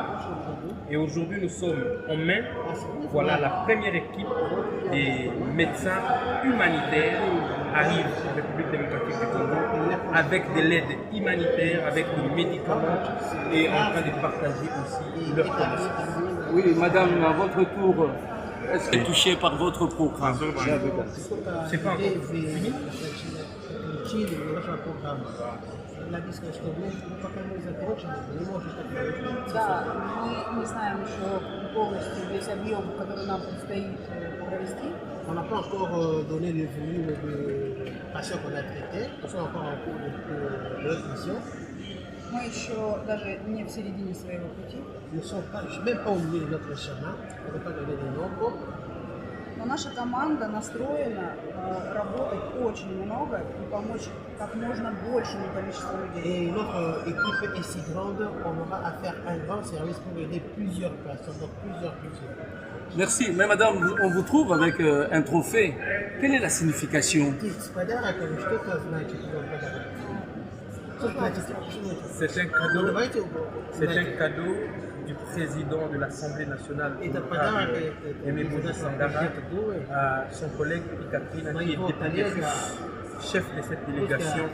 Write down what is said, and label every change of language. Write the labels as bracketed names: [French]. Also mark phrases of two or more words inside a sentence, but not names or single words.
[French] Et aujourd'hui, nous sommes en main. Voilà, la première équipe des médecins humanitaires arrive en République démocratique du Congo avec de l'aide humanitaire, avec des médicaments et en train de partager aussi leurs connaissances. Oui, madame, à votre tour, est-ce que vous êtes touché par votre programme? C'est pas encore fini? [Russian] Да, мы не знаем еще полностью весь объем, который нам предстоит провести. [French] On n'a pas encore donné le volume de patients qu'on a traités, ils sont encore en cours de leur mission. [Russian] Мы еще даже не в середине своего пути. [French] Ils ne sont pas, même pas au milieu de notre chemin, on ne peut pas donner des nombres. [Russian] Но наша команда настроена работать очень много и помочь как можно большему количеству людей. [French] Et notre équipe est si grande, on aura à faire un grand service pour aider plusieurs personnes, donc plusieurs personnes. Merci. Mais madame, on vous trouve avec un trophée. Quelle est la signification? C'est un cadeau du président de l'Assemblée nationale, Aimé Boudi Sangara, à son collègue Ekaterina, qui est député chef de cette délégation humanitaire.